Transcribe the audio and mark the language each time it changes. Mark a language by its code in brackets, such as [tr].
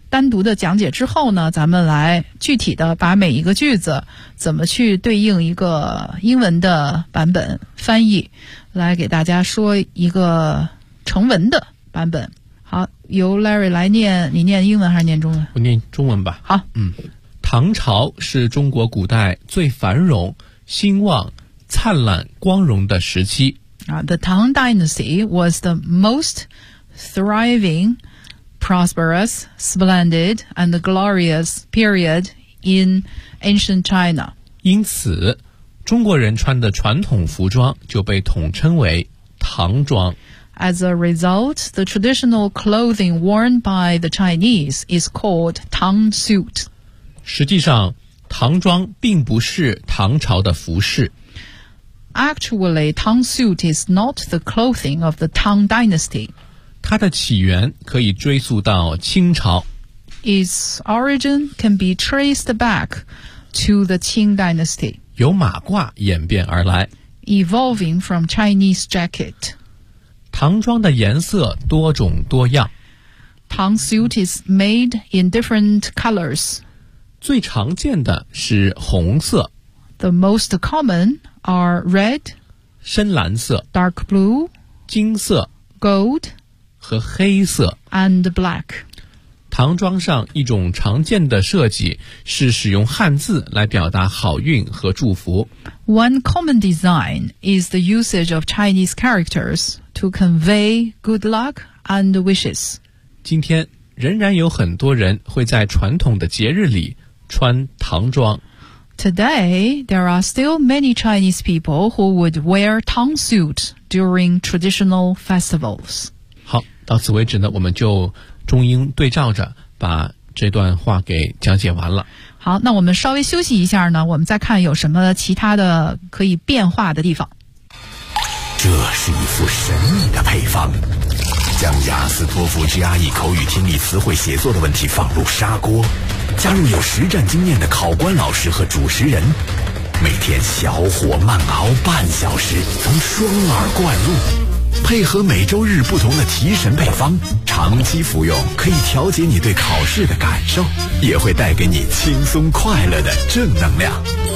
[zh] 单独的讲解之后呢，咱们来具体的把每一个句子怎么去对应一个英文的版本翻译，来给大家说一个成文的版本。好，由 Larry 来念，你念英文还是念中文？我念中文吧。好，唐朝是中国古代最繁荣、兴旺、灿烂、光荣的时期。 [en] The Tang Dynasty was the most thriving, prosperous, splendid, and glorious period in ancient China. [zh] 因此，中国人穿的传统服装就被统称为唐装。 [en] As a result, the traditional clothing worn by the Chinese is called Tang suit. [zh] 实际上，唐装并不是唐朝的服饰。 [en] Actually, Tang suit is not the clothing of the Tang dynasty. [zh] 它的起源可以追溯到清朝。 [en] Its origin can be traced back to the Qing dynasty. [zh] 由马褂演变而来。 [en] Evolving from Chinese jacket. [zh] 唐装的颜色多种多样。 [en] Tang suit is made in different colors. [zh] 最常见的是红色。 [en] The most common are red, [zh] 深蓝色, [en] dark blue, [zh] 金色, [en] gold, [zh] 和黑色, [en] and black. [zh] 唐装上一种常见的设计是使用汉字来表达好运和祝福。 [en] One common design is the usage of Chinese characters to convey good luck and wishes. [zh] 今天仍然有很多人会在传统的节日里穿唐装。 [en] Today, there are still many Chinese people who would wear Tang suit during traditional festivals. [zh] 好，到此为止呢，我们就中英对照着把这段话给讲解完了。好，那我们稍微休息一下呢，我们再看有什么其他的可以变化的地方。这是一副神秘的配方，将雅思托福 GRE 口语听力词汇写作的问题放入砂锅，加入有实战经验的考官老师和主持人，每天小火慢熬半小时，从双耳灌入，配合每周日不同的提神配方，长期服用可以调节你对考试的感受，也会带给你轻松快乐的正能量。